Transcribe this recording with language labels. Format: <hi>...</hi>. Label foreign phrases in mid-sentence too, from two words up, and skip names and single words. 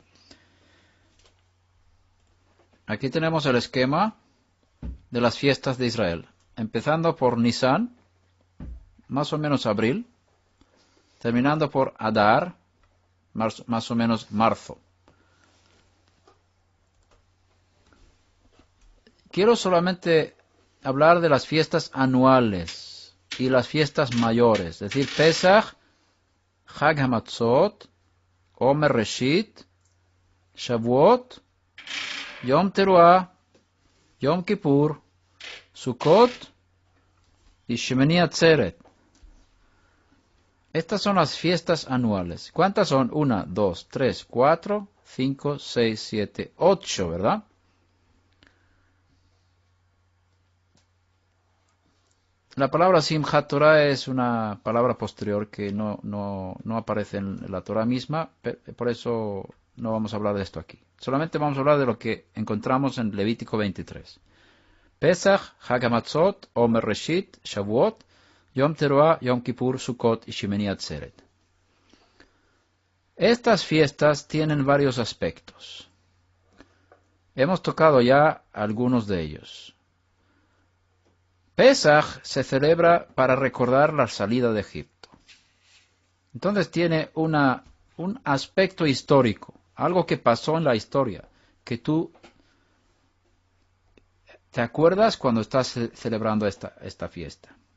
<es>Aquí tenemos el esquema de las fiestas de Israel, empezando por Nisan, más o menos abril, terminando por Adar, más o menos marzo. Quiero solamente hablar de las fiestas anuales y las fiestas mayores, es decir, Pesach, Chag HaMatzot, Omer Reshit, Shavuot, Yom Teruah, Yom Kippur, Sukkot y Shemini Atzeret. Estas son las fiestas anuales. ¿Cuántas son? 1, 2, 3, 4, 5, 6, 7, 8, ¿verdad? La palabra Simchat Torah es una palabra posterior que no aparece en la Torah misma, por eso no vamos a hablar de esto aquí. Solamente vamos a hablar de lo que encontramos en Levítico 23. Pesach, Chag HaMatzot, Omer Reshit, Shavuot, Yom Teruah, Yom Kippur, Sukkot y Shemini Atzeret. Estas fiestas tienen varios aspectos. Hemos tocado ya algunos de ellos. Pesach se celebra para recordar la salida de Egipto. Entonces tiene un aspecto histórico, algo que pasó en la historia, que tú te acuerdas cuando estás celebrando esta fiesta.</es>